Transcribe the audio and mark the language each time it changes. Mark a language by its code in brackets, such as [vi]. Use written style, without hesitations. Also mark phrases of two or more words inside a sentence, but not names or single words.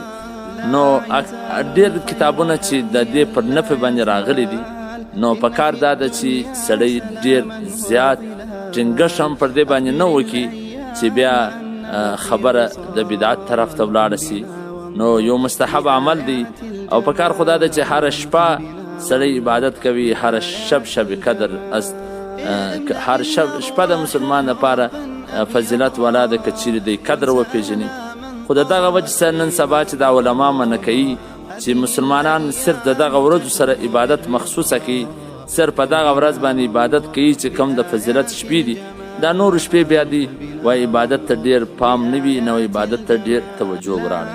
[ps] نو ډېر کتابونه چې د دې پر نفع باندې راغلي دي، نو پکار دا ده چې سړی ډېر زیات ټینګښ هم پر دې باندې نه وکړي چې بیا خبره د بدعت طرف ته ولاړه سي. نو یو مستحب عمل دی او پکار خدا ده چې هر شپه سړی عبادت کوي، [fa] هر شب قدر است، [ps] هر شپه د مسلمان لپاره فضیلت والا ده که چیرې دی قدر وپېژني. خو د دغه وجه سره نن سبا چې دا علما منع کوي چې مسلمانان صرف د دغه ورځو سره عبادت مخصوصه کوي، صرف په دغه ورځ باندې عبادت کوي چې کوم د فضیلت شپې دي، دا نور شپې بیا دي وای عبادت ته ډیر پام نه وي، نو عبادت ته ډیر توجه وراړي.